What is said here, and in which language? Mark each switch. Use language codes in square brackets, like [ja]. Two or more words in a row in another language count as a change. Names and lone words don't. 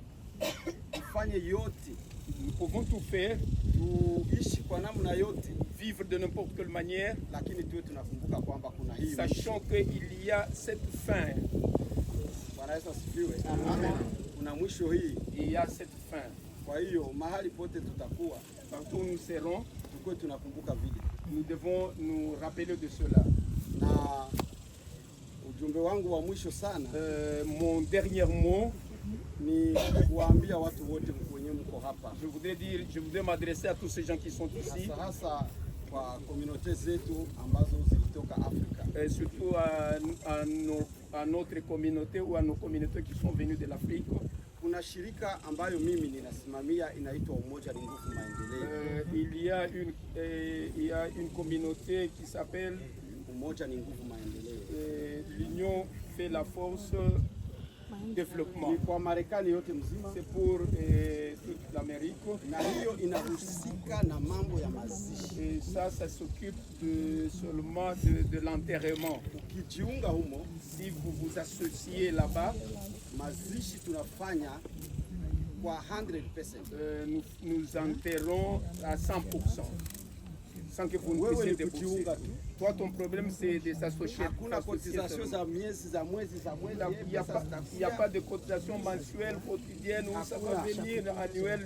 [fr] Nous pouvons tout faire, vivre de n'importe quelle manière, sachant qu'il y a cette fin. Il y a cette fin. Partout où nous serons, Nous devons nous rappeler de cela. [sw] Na ujumbe wangu wa mwisho sana, [fr] mon dernier mot, [sw] ni kuambia watu wote wenye mko hapa. [fr] Je voudrais m'adresser à tous ces gens qui sont ici. [sw] Hasa kwa communauté zetu ambazo zilitoka Afrika. [fr] Surtout à notre communauté ou à nos communautés qui sont venues de l'Afrique. [sw] Kuna shirika ambayo mimi ninasimamia inaitwa Umoja ni Nguvu Maendeleo. [fr] Il y a une communauté qui s'appelle Umoja ni Nguvu Maendeleo. L'union fait la force développement. [sw] Ni kwa Marekani yote mzima. [fr] C'est pour toute l'Amérique. [sw] Na hiyo inahusika na mambo ya mazishi. [fr] Et ça s'occupe seulement de l'enterrement. [sw] Ukijiunga humo, [fr] si vous vous associez là-bas, [sw] mazishi tunafanya kwa 100%. [fr] Nous enterrons à 100%. Sans que vous ne puissiez débourser. Toi, ton problème, c'est de s'associer. Il n'y a pas de cotisation mensuelle, quotidienne, où ça va venir annuelle.